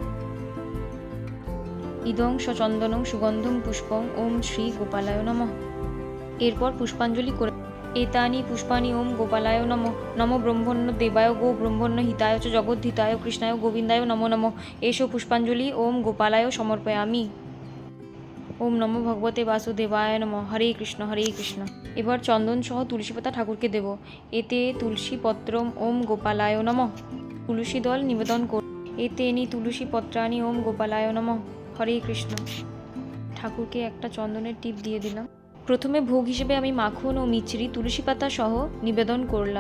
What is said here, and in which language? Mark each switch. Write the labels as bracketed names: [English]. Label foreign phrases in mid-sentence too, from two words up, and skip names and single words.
[Sanskrit] ইদং সচন্দনং সুগন্ধং পুষ্পং ওম শ্রী গোপালায় নমঃ। [Bangla] এরপর পুষ্পাঞ্জলি করে [Sanskrit] এতানি পুষ্পানি ওম গোপালায় নমঃ। নমো ব্রহ্মণ্য দেবায় গো ব্রহ্মণ্য হিতায় চ জগদ্ধিতায় কৃষ্ণায় গোবিন্দায় নমো নমঃ। এসো পুষ্পাঞ্জলি ওম গোপালায় সমর্পয়ামি। ওম নমো ভগবতে বাসুদেবায় নমঃ। হরে কৃষ্ণ কৃষ্ণ। [Bangla] এবার চন্দন সহ তুলসী পাতা ঠাকুরকে দেব। [Sanskrit] এতে তুলসী পত্রম ওম গোপালায় নমঃ। [Bangla] তুলসী দল নিবেদন কর। [Sanskrit] এতে নি তুলসী পত্রানি ওম গোপালায় নমঃ। হরে কৃষ্ণ। [Bangla] ঠাকুরকে একটা চন্দনের টিপ দিয়ে দিলাম। প্রথমে ভোগ হিসেবে আমি মাখন ও মিছরি তুলসী পাতা সহ নিবেদন করলাম।